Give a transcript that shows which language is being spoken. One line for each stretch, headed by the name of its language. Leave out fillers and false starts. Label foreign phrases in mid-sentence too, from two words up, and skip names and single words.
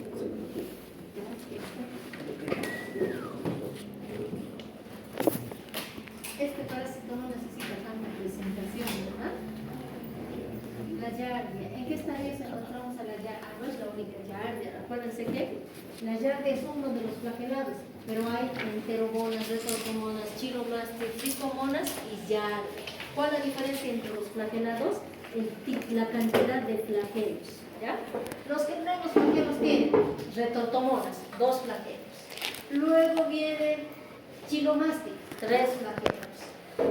Spanish: Este parásito no necesita tanta presentación, ¿verdad? La Giardia. ¿En qué estadios encontramos a la Giardia? No es la única Giardia. Acuérdense que la Giardia es uno de los flagelados, pero hay enteromonas, retrotomonas, chiroblastis, tricomonas y Giardia. ¿Cuál es la diferencia entre los flagelados? La cantidad de flagelos, ¿ya? Los que menos flagelos tienen, retrotomonas, 2 flagelos. Luego viene chilomastic, 3 flagelos.